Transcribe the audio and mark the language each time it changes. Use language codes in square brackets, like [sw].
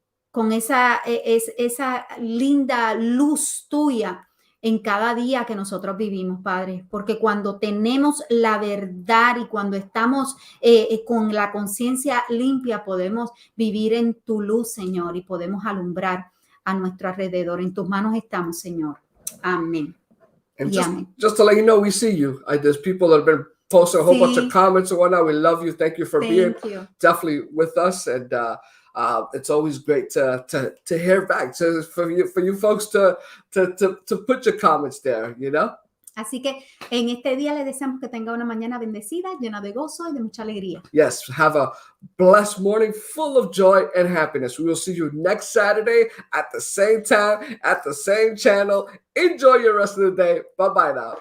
[es] con esa linda luz tuya en cada día que nosotros vivimos, Padre, porque cuando tenemos la verdad y cuando estamos con la conciencia limpia, podemos vivir en tu luz, Señor, y podemos alumbrar a nuestro alrededor. En tus manos estamos, Señor. Amén. [en] And [es] Y amén. [en] just to let you know, we see you. There's people that have been posting a whole bunch of [es] Sí. [en] comments and whatnot. We love you. Thank you for being Thank you. definitely with us. And it's always great to hear back. So for you folks to put your comments there, you know? [es] Así que en este día le deseamos que tenga una mañana bendecida, llena de gozo y de mucha alegría. [en] Yes, have a blessed morning full of joy and happiness. We will see you next Saturday at the same time, at the same channel. Enjoy your rest of the day. Bye-bye now.